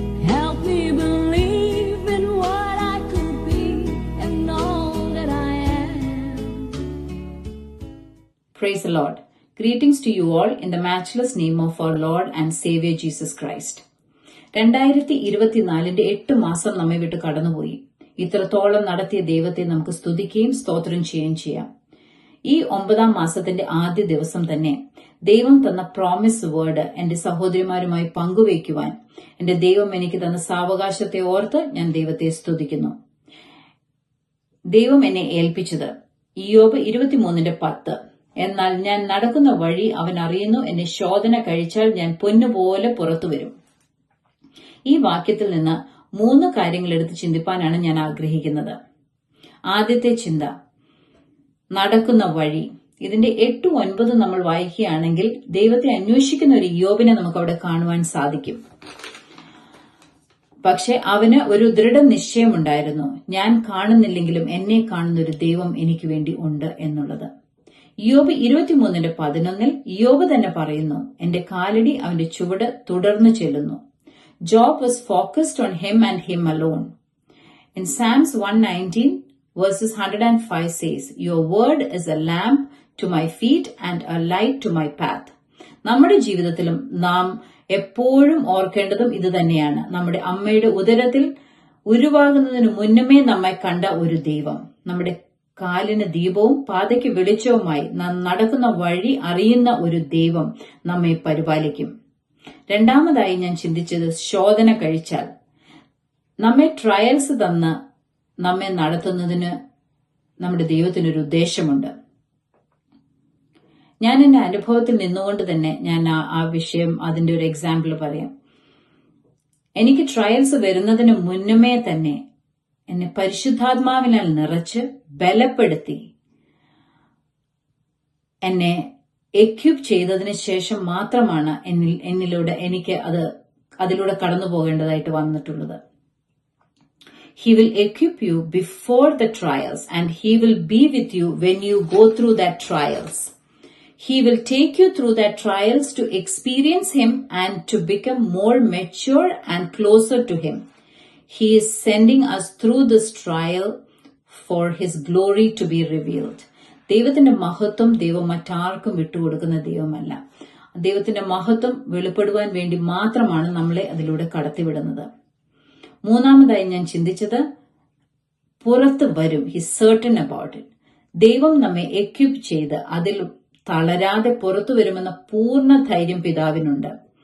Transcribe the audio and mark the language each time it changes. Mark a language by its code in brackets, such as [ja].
[en] Help me believe in what I could be and all that I am. Praise the Lord. Greetings to you all in the matchless name of our Lord and Savior Jesus Christ. [ml] 2024 8 മാസം നമ്മെ വിട്ട് കടന്നുപോയി. ഇത്രത്തോളം നടത്തിയ ദൈവത്തെ നമുക്ക് സ്തുതിക്കുകയും സ്തോത്രം ചെയ്യുകയും ചെയ്യാം. ഈ 9ാം മാസത്തിന്റെ ആദ്യ ദിവസം തന്നെ ദൈവം തന്ന പ്രോമിസ് വേർഡ് എന്റെ സഹോദരിമാരുമായി പങ്കുവയ്ക്കുവാൻ എന്റെ ദൈവം എനിക്ക് തന്ന സാവകാശത്തെ ഓർത്ത് ഞാൻ ദൈവത്തെ സ്തുതിക്കുന്നു. ദൈവം എന്നെ ഏൽപ്പിച്ചത് ഇയ്യോബ് 23:10. എന്നാൽ ഞാൻ നടക്കുന്ന വഴി അവൻ അറിയുന്നു, എന്നെ ശോധന കഴിച്ചാൽ ഞാൻ പൊന്നുപോലെ പുറത്തുവരും. ഈ വാക്യത്തിൽ നിന്ന് 3 കാര്യങ്ങൾ എടുത്ത് ചിന്തിപ്പാനാണ് ഞാൻ ആഗ്രഹിക്കുന്നത്. ആദ്യത്തെ ചിന്ത, നടക്കുന്ന വഴി. ഇതിന്റെ 8, 9 നമ്മൾ വായിക്കുകയാണെങ്കിൽ ദൈവത്തെ അന്വേഷിക്കുന്ന ഒരു ഇയ്യോബിനെ നമുക്ക് അവിടെ കാണുവാൻ സാധിക്കും. പക്ഷെ അവന് ഒരു ദൃഢനിശ്ചയമുണ്ടായിരുന്നു, ഞാൻ കാണുന്നില്ലെങ്കിലും എന്നെ കാണുന്ന ഒരു ദൈവം എനിക്ക് വേണ്ടി ഉണ്ട് എന്നുള്ളത്. ഇയ്യോബ് 23:11 ഇയ്യോബ് തന്നെ പറയുന്നു, എന്റെ കാലടി അവന്റെ ചുവട് തുടർന്നു ചെല്ലുന്നു. [en] Job was focused on him and him alone. In Psalms 119 verses 105 says, your word is a lamp to my feet and a light to my path. [ml] നമ്മുടെ ജീവിതത്തിലും നാം എപ്പോഴും ഓർക്കേണ്ടതും ഇത് തന്നെയാണ്. നമ്മുടെ അമ്മയുടെ ഉദരത്തിൽ ഉരുവാകുന്നതിന് മുന്നമേ നമ്മെ കണ്ട ഒരു ദൈവം, നമ്മുടെ കാലിന് ദീപവും പാതയ്ക്ക് വെളിച്ചവുമായി നാം നടക്കുന്ന വഴി അറിയുന്ന ഒരു ദൈവം നമ്മെ പരിപാലിക്കും. രണ്ടാമതായി ഞാൻ ചിന്തിച്ചത്, ശോധന കഴിച്ചാൽ. നമ്മെ ട്രയൽസ് തന്ന് നമ്മെ നടത്തുന്നതിന് നമ്മുടെ ദൈവത്തിനൊരു ഉദ്ദേശമുണ്ട്. ഞാൻ എന്റെ അനുഭവത്തിൽ നിന്നുകൊണ്ട് തന്നെ ഞാൻ ആ വിഷയം, അതിന്റെ ഒരു എക്സാമ്പിൾ പറയാം. എനിക്ക് ട്രയൽസ് വരുന്നതിന് മുന്നമേ തന്നെ എന്നെ പരിശുദ്ധാത്മാവിനാൽ നിറച്ച് ബലപ്പെടുത്തി എന്നെ എക്യൂപ്പ് ചെയ്തതിന് ശേഷം മാത്രമാണ് എന്നിലൂടെ എനിക്ക് അതിലൂടെ കടന്നു പോകേണ്ടതായിട്ട് വന്നിട്ടുള്ളത്. [en] He will equip you before the trials and he will be with you when you go through that trials. He will take you through that trials to experience him and to become more mature and closer to him. He is sending us through this trial for his glory to be revealed. [ml] ദൈവത്തിന്റെ മഹത്വം ദൈവം മറ്റാർക്കും വിട്ടുകൊടുക്കുന്ന ദൈവമല്ല. ദൈവത്തിന്റെ മഹത്വം വെളിപ്പെടുവാൻ വേണ്ടി മാത്രമാണ് നമ്മളെ അതിലൂടെ കടത്തിവിടുന്നത്. മൂന്നാമതായി ഞാൻ ചിന്തിച്ചത്, പുറത്ത് വരും. [en] His certain about it. [ml] ദൈവം നമ്മെ എക്യൂപ്പ് ചെയ്ത് അതിൽ തളരാതെ പുറത്തു വരുമെന്ന പൂർണ്ണ ധൈര്യം പിതാവിനുണ്ട്.